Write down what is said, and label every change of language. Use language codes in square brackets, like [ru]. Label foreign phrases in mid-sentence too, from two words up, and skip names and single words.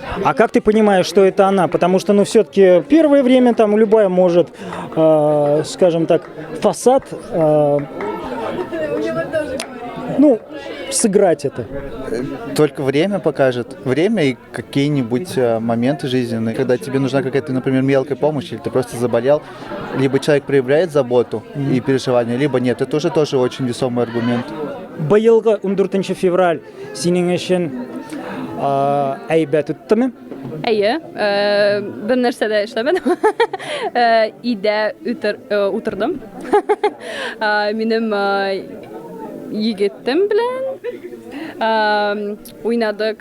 [ru] А как ты понимаешь, что это она? Потому что, ну, все-таки первое время там любая может, скажем так, фасад, сыграть это. Только время покажет. Время и какие-нибудь моменты жизненные. Когда тебе нужна какая-то, например, мелкая помощь, или ты просто заболел, либо человек проявляет заботу и переживания, либо нет. Это уже тоже очень весомый аргумент. [tt] Биылғы 14 февраль синең өчен әйбәт үттеме? Әйе, бер нәрсә дә эшләмәдем. Өйдә утырдым. Минем егетем белән уйнадык.